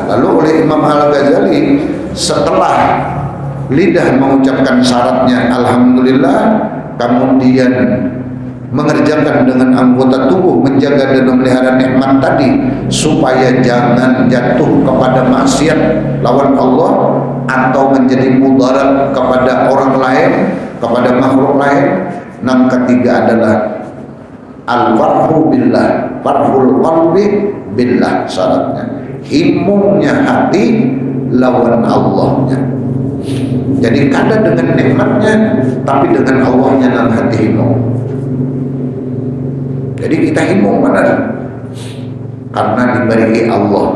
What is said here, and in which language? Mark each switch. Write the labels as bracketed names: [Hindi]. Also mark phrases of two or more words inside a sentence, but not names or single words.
[Indonesian] Lalu oleh Imam Al-Ghazali, setelah lidah mengucapkan syaratnya Alhamdulillah, kemudian mengerjakan dengan anggota tubuh, menjaga dan memelihara nikmat tadi supaya jangan jatuh kepada maksiat lawan Allah atau menjadi mudarat kepada orang lain, kepada makhluk lain. Yang ketiga adalah [Arabic] الفرح بالله، فرح القلب بالله, [Banjar] syaratnya himungnya hati lawan Allahnya. Jadi kada dengan nikmatnya, tapi dengan Allahnya dalam hati himung. Jadi kita himung benar, karena diberi Allah.